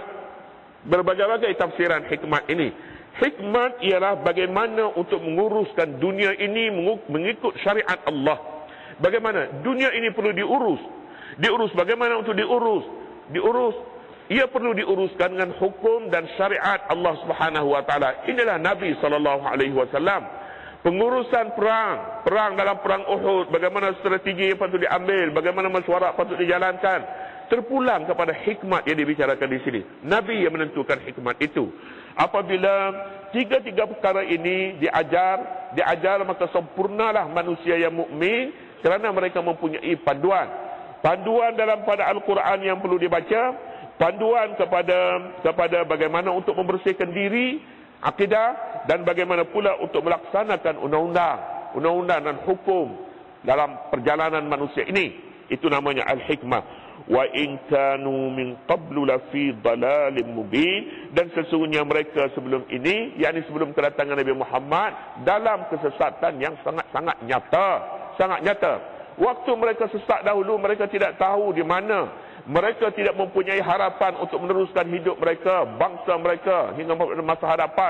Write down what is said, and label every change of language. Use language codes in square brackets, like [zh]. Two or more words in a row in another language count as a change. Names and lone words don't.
[ms] Berbagai-bagai tafsiran hikmat ini. Hikmat ialah bagaimana untuk menguruskan dunia ini mengikut syariat Allah. Bagaimana dunia ini perlu diurus. Bagaimana untuk diurus? Ia perlu diuruskan dengan hukum dan syariat Allah [ar] سبحانه وتعالى. [ms] Inilah Nabi [ar] صلى الله عليه وسلم. [ms] Pengurusan perang dalam perang Uhud, bagaimana strategi yang patut diambil, bagaimana mesyuarat patut dijalankan, terpulang kepada hikmat yang dibicarakan di sini. Nabi yang menentukan hikmat itu. Apabila tiga-tiga perkara ini diajar, maka sempurnalah manusia yang mukmin, kerana mereka mempunyai panduan dalam pada Al-Quran yang perlu dibaca, panduan kepada bagaimana untuk membersihkan diri, akidah, dan bagaimana pula untuk melaksanakan undang-undang dan hukum dalam perjalanan manusia ini. Itu namanya al-hikmah. [ar] وإن كانوا من قبل لفي ضلال مبين, [ms] dan sesungguhnya mereka sebelum ini, yakni sebelum kedatangan Nabi Muhammad, dalam kesesatan yang sangat nyata. Waktu mereka sesat dahulu, mereka tidak tahu di mana. Mereka tidak mempunyai harapan untuk meneruskan hidup mereka, bangsa mereka hingga masa hadapan.